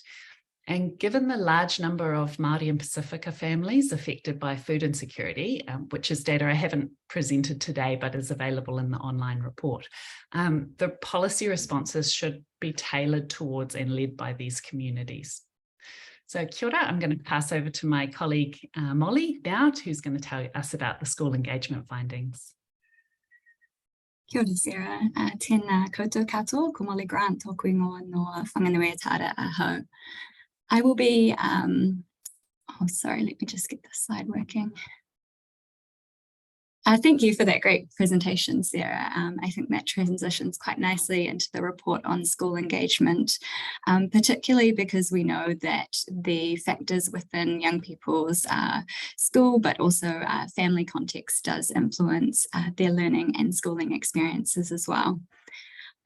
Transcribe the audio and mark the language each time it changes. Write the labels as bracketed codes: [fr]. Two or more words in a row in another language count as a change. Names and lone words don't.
[en] And given the large number of Māori and Pasifika families affected by food insecurity, which is data I haven't presented today, but is available in the online report, the policy responses should be tailored towards and led by these communities. [mi] So kia ora, [en] I'm going to pass over to my colleague Molly now, who's going to tell us about the school engagement findings. [mi] Kia ora, Sarah. Tēnā koutou katoa, ko Molly Grant, tōku ingoa no whanganui tāra ahau. [en] I will be, let me just get this slide working. Thank you for that great presentation, Sarah. I think that transitions quite nicely into the report on school engagement, particularly because we know that the factors within young people's school, but also family context does influence their learning and schooling experiences as well.